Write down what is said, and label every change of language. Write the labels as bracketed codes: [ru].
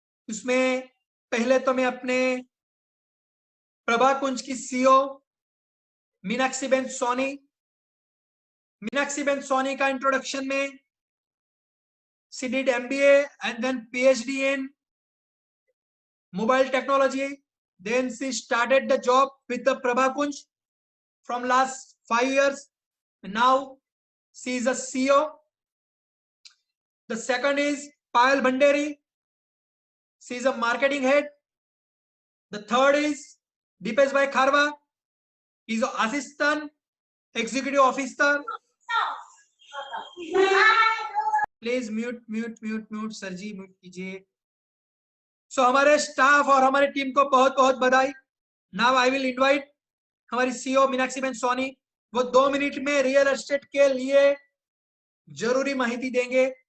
[hi] उसमें पहले तो मैं अपने प्रभा कुंज की सीईओ मीनाक्षी बेन सोनी का इंट्रोडक्शन में [en] she did MBA and then PhD in mobile technology. Then she started the job with the Prabha Kunj from last 5 years. Now she is a CEO. The second is Payal Bhandari. She is a marketing head. The third is Dipesh Bhai Kharwa. He is an assistant executive officer. [hi] Please mute sir ji, mute कीजिए। सो हमारे staff और हमारी team को बहुत बहुत बधाई। [en] now I will invite [hi] हमारी CEO Meenakshi Ben Soni. वो 2 मिनट में रियल एस्टेट के लिए जरूरी माहिती देंगे।